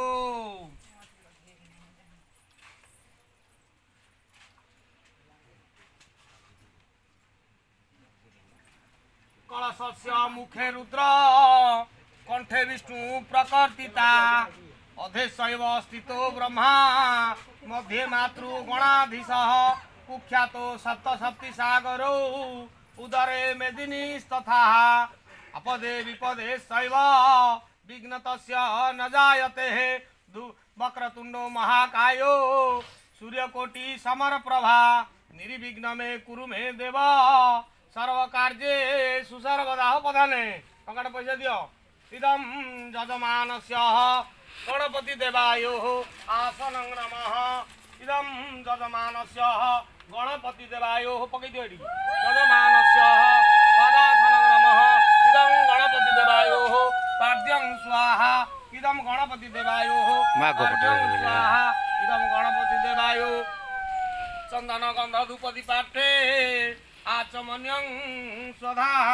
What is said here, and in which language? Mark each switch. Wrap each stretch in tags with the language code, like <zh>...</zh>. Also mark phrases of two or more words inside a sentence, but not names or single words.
<sa>कलशस्य मुखे रुद्र कंठे विष्णु प्रकर्तिता अधेशैव स्थितो ब्रह्मा मध्ये मातृ गणाधीशः कुख्यातो सप्तसप्ति सागरो उदरे मेदिनीस्तथा अपदे विपदे शैव विघ्नतस्य न जायते वक्रतुंडो महाकायो सूर्यकोटि समरप्रभा निर्विघ्न मे कुरु मे देव सर्व कार्ये सुसर्वदा प्रधाने</sa> <or>ଟଙ୍କା ପଇସା ଦିଅ</or> <sa>इदं यजमानस्य गणपति देवायो आसनं नमः इदं यजमानस्य गणपति देवायो पकई दियो यजमानस्य पदासनं नमः इदं गणपति देवायो पाद्यं स्वाहा इदं गणपति देवायो स्वाहा इदं गणपति देवायो चंदन गंध धूप दीपाठे आचमन्यं स्वधा</sa>